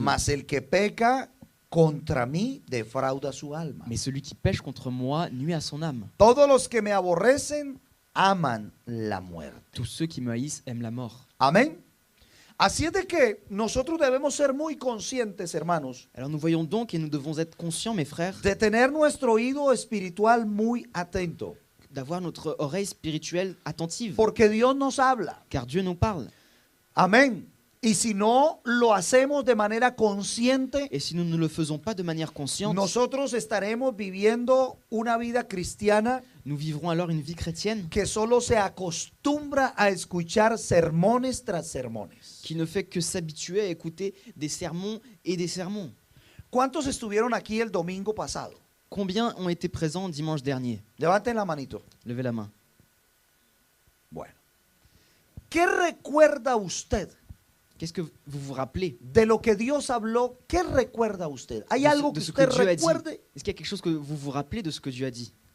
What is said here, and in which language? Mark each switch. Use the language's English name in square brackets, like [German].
[Spanish] Mas el que peca contra mí defrauda su alma. [French] Mais celui qui pêche contre moi nuit à son âme. [Spanish] Todos los que me aborrecen aman la muerte. [French] Tous ceux qui me haïssent aiment la mort. [Spanish] Amén. Así es de que nosotros debemos ser muy conscientes, hermanos, [French] Alors nous voyons donc, et nous devons être conscients, mes frères, [Spanish] de tener nuestro oído espiritual muy atento, [French] d'avoir notre oreille spirituelle attentive, [Spanish] porque Dios nos habla. [French] car Dieu nous parle. [Spanish] Amén. Y si no lo hacemos de manera consciente, [French] Et si nous ne le faisons pas de manière consciente, [Spanish] nosotros estaremos viviendo una vida cristiana [French] nous vivrons alors une vie chrétienne [Spanish] que solo se acostumbra a escuchar sermones tras sermones. [French] qui ne fait que s'habituer à écouter des sermons et des sermons. [Spanish] ¿Cuántos estuvieron aquí el domingo pasado? [French] Combien ont été présents dimanche dernier? [Spanish] Levanten la manito. [French] Levez la main. [Spanish] Bueno. ¿Qué recuerda usted [French] Qu'est-ce que vous vous rappelez [Spanish] de lo que Dios habló? ¿Qué recuerda usted? ¿Hay [French] de [Spanish] algo que [French] ce que [Spanish] usted [French] Dieu a dit? [Spanish] recuerde? [French] Est-ce qu'il y a quelque chose que vous vous rappelez de ce que Dieu a dit?